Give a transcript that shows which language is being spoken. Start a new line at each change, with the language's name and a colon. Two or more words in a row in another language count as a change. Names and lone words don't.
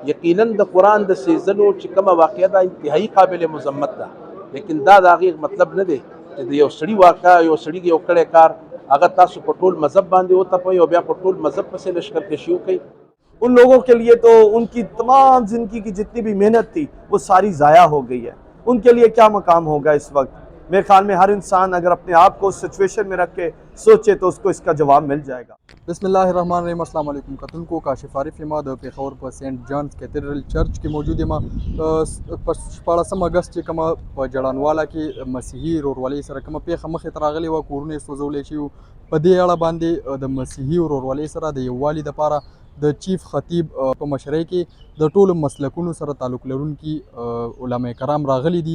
Pashto: یقیناً د قرآن د سیزنو چې کومه واقعه ده انتهایی قابل مذمت ده، لیکن دا د هغې مطلب نه دی چې د یو سړي واقعه یو سړي یو کړی کار هغه تاسو په ټول مذهب باندې وتپئ او بیا په ټول مذهب پسې لشکرکشي وکئ.
Urdu: ان لوگوں کے لیے تو ان کی تمام زندگی کی جتنی بھی محنت تھی وہ ساری ضائع ہو گئی ہے. ان کے لیے کیا مقام ہوگا اس وقت؟ میرے خیال میں ہر انسان اگر اپنے آپ کو اس سچویشن میں رکھ کے سوچے تو اس کو اس کا جواب مل جائے گا.
Arabic: بسم اللہ الرحمن الرحیم. السلام علیکم
Pashto: کتن کو کاشف عارف یم د پیښور په سینټ جانز کیتیډرل چرچ کې موجود یم. په 14 اگست چې کومه په جړانواله کې مسیحي ورورولۍ سره کومه پیښه مخې ته راغلې وه، کورونه یې سوځولی شوي وو. په دې اړه باندې د مسیحي ورورولۍ سره د یووالي دپاره د چیف خطیب په مشرۍ کې د ټولو مسلکونو سره تعلق لرونکي علما کرام راغلي دي.